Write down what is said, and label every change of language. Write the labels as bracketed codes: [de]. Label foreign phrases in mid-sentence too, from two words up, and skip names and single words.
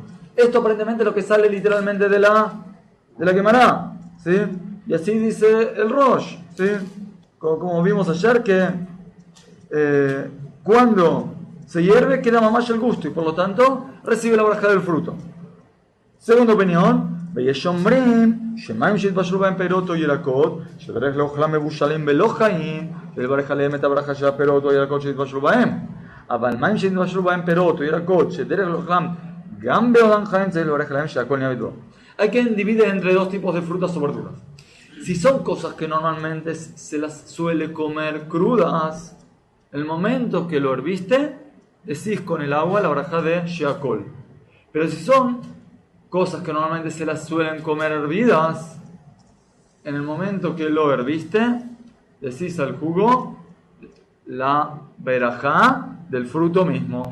[es] Esto aparentemente es lo que sale literalmente de la Gemara, ¿sí? Y así dice el Rosh, ¿sí? Como vimos ayer, que cuando se hierve queda mamash el gusto y por lo tanto recibe la brajá del fruto. Segunda opinión, [he] Shemaim שהתבשלו בהם פירות או ירקות, שדרך לאוכלם מבושלים בלא חיים, ולברך עליהם את הברכה של הפירות או ירקות שהתבשלו בהם. אבל מים שהתבשלו בהם פירות או ירקות, שדרך לאוכלם גם בעודם חיים, צריך לברך עליהם שהכל נהיה בדבר. [es] Hay quien divide entre dos tipos de frutas o verduras. Si son cosas que normalmente se las suele comer crudas, el momento que lo herviste, decís con el agua la braja de Sheakol. Pero si son cosas que normalmente se las suelen comer hervidas, en el momento que lo herviste, decís al jugo la berajá del fruto mismo.